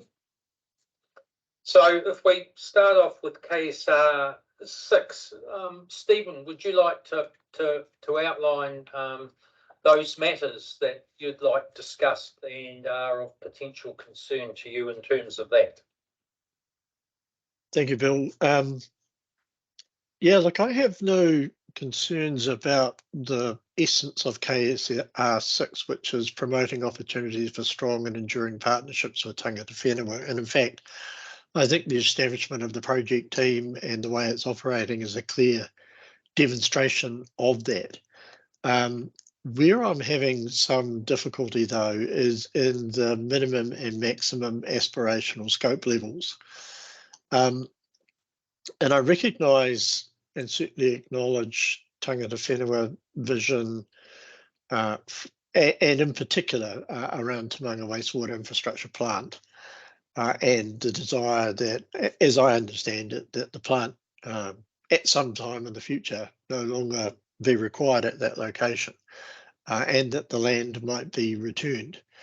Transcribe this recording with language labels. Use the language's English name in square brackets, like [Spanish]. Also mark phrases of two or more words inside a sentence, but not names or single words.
[English] So if we start off with KSR 6, Stephen, would you like to outline those matters that you'd like discussed and are of potential concern to you in terms of that? Thank you, Bill. Yeah, look, I have no concerns about the essence of KSR 6, which is promoting opportunities for strong and enduring partnerships with [Māori] tangata whenua. [English] And in fact, I think the establishment of the project team and the way it's operating is a clear demonstration of that. Where I'm having some difficulty, though, is in the minimum and maximum aspirational scope levels. And I recognise and certainly acknowledge [Māori] tangata whenua [English] vision, and in particular around Te Maunga Wastewater Infrastructure Plant, and the desire that, as I understand it, that the plant at some time in the future no longer be required at that location, and that the land might be returned.